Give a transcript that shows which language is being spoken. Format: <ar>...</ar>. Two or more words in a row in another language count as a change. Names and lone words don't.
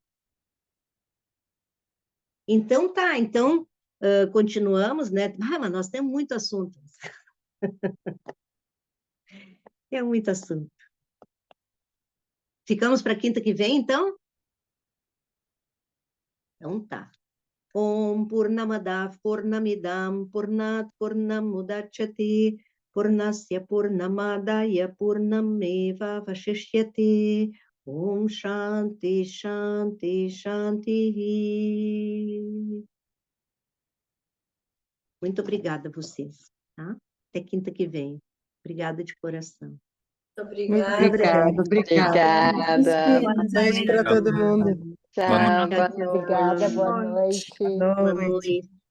<pt>Então tá, então continuamos, né? Mas nós temos muito assunto. É muito assunto. Ficamos para quinta que vem, então? Então tá.</pt> <sa>ॐ पूर्णमदः पूर्णमिदं पूर्णात्पूर्णमुदच्यते पूर्णस्य पूर्णमादाय पूर्णमेवावशिष्यते ॐ शान्तिः शान्तिः शान्तिः.</sa> <pt>Muito obrigada a vocês, tá? Até quinta que vem. Obrigada de coração. Muito obrigada. Obrigada. Boa Noite para todo mundo. Tchau, boa Obrigada, boa noite. noite. Boa noite.</pt>